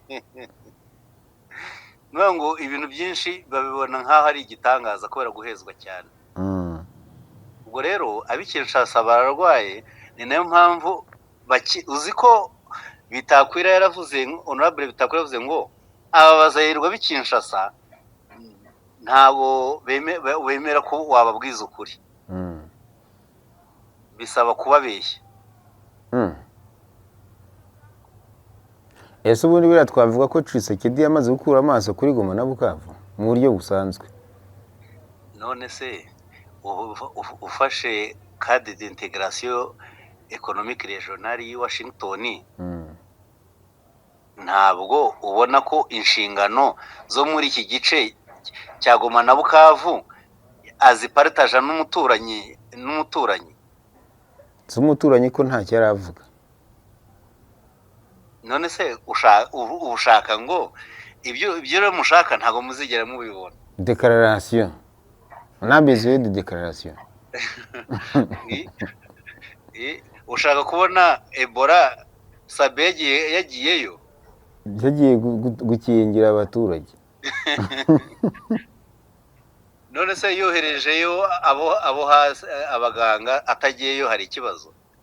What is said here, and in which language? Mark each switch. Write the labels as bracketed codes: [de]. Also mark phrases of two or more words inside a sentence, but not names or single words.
[rw] ngo ibintu byinshi babibona nk'aho ari igitangaza kubera guhezwa cyane ubwo rero abikinshasa bararwaye ni nayo mpamvu uzi ko Bitakwira yaravuze honorable Bitakwira yavuze ngo aba bazahirwa bikinshasa ntabwo bemera ko wababwiza ukuri, bisaba kubabeshya. ese ubundi biriya twavuga ko Tshisekedi yamaze gukura amaso kuri Goma na Bukavu mu buryo busanzwe? none se ufashe [fr] cadre d'integration économique régionale [rw] y'i Washington, ntabwo ubona ko inshingano zo muri iki gice cya Goma na Bukavu aziparitaje n'umuturanyi z'umuturanyi ko ntacyo aravuga? none se ushaka ngo ibyo rero mushaka ntabwo muzigera mubibona. [fr] Déclaration, on a besoin de déclaration. [rw] ushaka kubona Ebola Sabe yagiyeyo, yagiye gukingira abaturage. none se yoherejeyo abo hasi abaganga, atagiyeyo hari ikibazo?